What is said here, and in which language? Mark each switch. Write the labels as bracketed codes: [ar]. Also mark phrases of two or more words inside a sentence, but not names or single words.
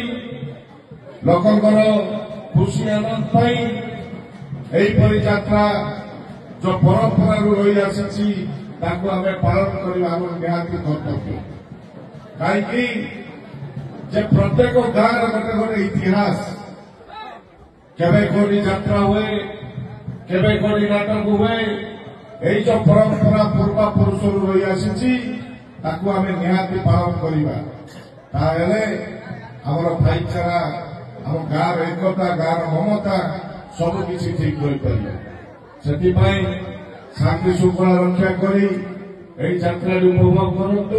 [or] ଲୋକଙ୍କର ଖୁସି ଆନନ୍ଦ ପାଇଁ ଏହିପରି ଯାତ୍ରା ଯୋଉ ପରମ୍ପରାରୁ ରହି ଆସିଛି ତାକୁ ଆମେ ପାଳନ କରିବା ଆମର ନିହାତି କର୍ତ୍ତବ୍ୟ। କାହିଁକି ଯେ ପ୍ରତ୍ୟେକ ଗାଁର ଗୋଟେ ଗୋଟେ ଇତିହାସ, କେବେ କୋଉଠି ଯାତ୍ରା ହୁଏ, କେବେ କୋଉଠି ନାଟକ ହୁଏ। ଏଇ ଯେ ପରମ୍ପରା পূর্বপুরুষରୁ রହି আসিছি ତାକୁ ଆମେ ନିହାତି ପାଳନ କରିବା। ତାହେଲେ ଆମର ଭାଇଚାରା, ଆମ ଗାଁର ଏକତା, ଗାଁର ମମତା ସବୁକିଛି ଠିକ ରହିପାରିବ। ସେଥିପାଇଁ ଶାନ୍ତି ଶୃଙ୍ଖଳା ରକ୍ଷା କରି ଏହି ଯାତ୍ରାରେ ଉପଭୋଗ କରନ୍ତୁ।